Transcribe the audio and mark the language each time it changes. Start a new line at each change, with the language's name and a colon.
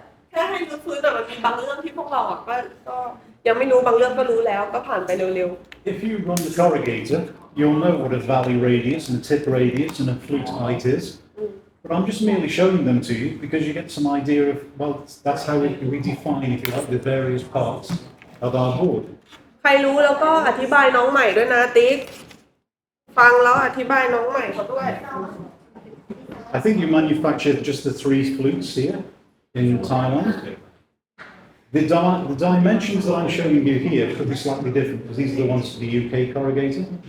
Thai: แค่ให้รู้พื้นแต่มันมีบางเรื่องที่พวกเราอ่ะก็ยังไม่รู้บางเรื่องก็รู้แล้วก็ผ่านไปเร็ว
English: If you run the corrugator, you'll know what a valley radius and a tip radius and a flute height is. But I'm just merely showing them to you because you get some idea of, well, that's how we define, if you like, the various parts of our board.
Thai: ๆใครรู้แล้วก็อธิบายน้องใหม่ด้วยนะติ๊กฟังแล้วอธิบายน้องใหม่เขาด้วย
English: I think you manufacture just the 3 flutes here in Thailand. The dimensions that I'm showing you here could be slightly different because these are the ones for the UK corrugator.